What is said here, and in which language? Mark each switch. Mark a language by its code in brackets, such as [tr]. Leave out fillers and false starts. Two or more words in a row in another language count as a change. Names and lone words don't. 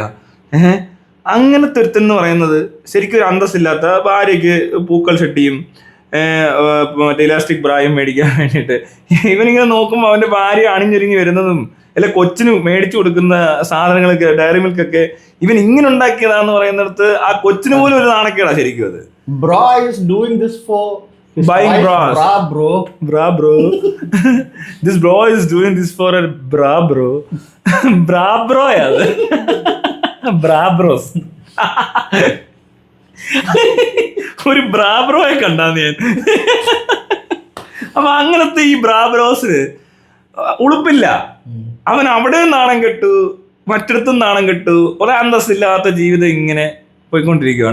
[ml] അങ്ങനത്തെ ഒരുത്തെന്ന് പറയുന്നത് ശരിക്കും ഒരു അന്തസ്സില്ലാത്ത, ഭാര്യയ്ക്ക് പൂക്കൾ ഷെട്ടിയും മറ്റേ [en] elastic brayum [ml] മേടിക്കാൻ വേണ്ടിയിട്ട് ഇവനിങ്ങനെ നോക്കുമ്പോൾ അവൻ്റെ ഭാര്യ അണിഞ്ഞൊരുങ്ങി വരുന്നതും അല്ല കൊച്ചിന് മേടിച്ചു കൊടുക്കുന്ന സാധനങ്ങളൊക്കെ ഡയറി മിൽക്കൊക്കെ ഇവൻ ഇങ്ങനെ ഉണ്ടാക്കിയതാന്ന് പറയുന്നിടത്ത് ആ കൊച്ചിന് പോലും ഒരു നാണക്കേടാ ശരിക്കും അത്. [en] Bro is doing this for Buying bras. Bra bro. This bro is doing this for a bra bro. Bra bro അത്. Bra bros. [ml] ഒരു [en] bra broye [ml] കണ്ടാന്ന് ഞാൻ. അപ്പൊ അങ്ങനത്തെ ഈ [en] bra brosin [ml] ഉളുപ്പില്ല. അവൻ അവിടെ നാണം കെട്ടു, മറ്റിടത്തും നാണം കെട്ടു, ഒരു അന്തസ്സില്ലാത്ത ജീവിതം ഇങ്ങനെ പോയിക്കൊണ്ടിരിക്കുകയാണ്.